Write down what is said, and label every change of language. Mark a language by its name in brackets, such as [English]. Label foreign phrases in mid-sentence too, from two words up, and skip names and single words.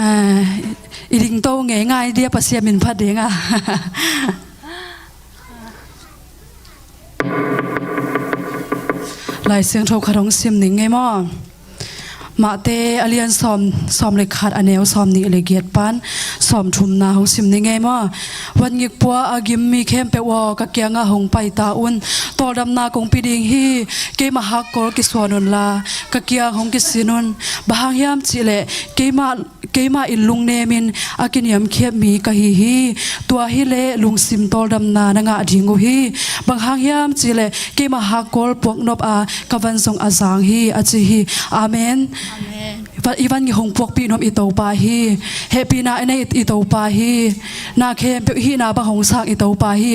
[Paite Chin] iding to ngai dia pasia min phat denga lai siang thau kharong sim ning nge mo ma te alian som le khat aneu som ni le giat pan som thum na ho sim ni nge mo wan ngik pua agim mi khempeuh wa ka kyanga hong pai ta un tordam na kong piding hi ke ma ha kor ki sonun la ka kya hong ki sinun bahang yam chile ke ma ilung ne min akiniam khep mi ka hi tua hi le lung sim tordam na nga dhingu hi bang hang yam chile ke ma ha kor pok nop a kawan song azang hi achi hi amen Ivan ngi hong pok pi nom itopa hi happy na ene itopa hi na khempeuh hi na ba hong sak itopa hi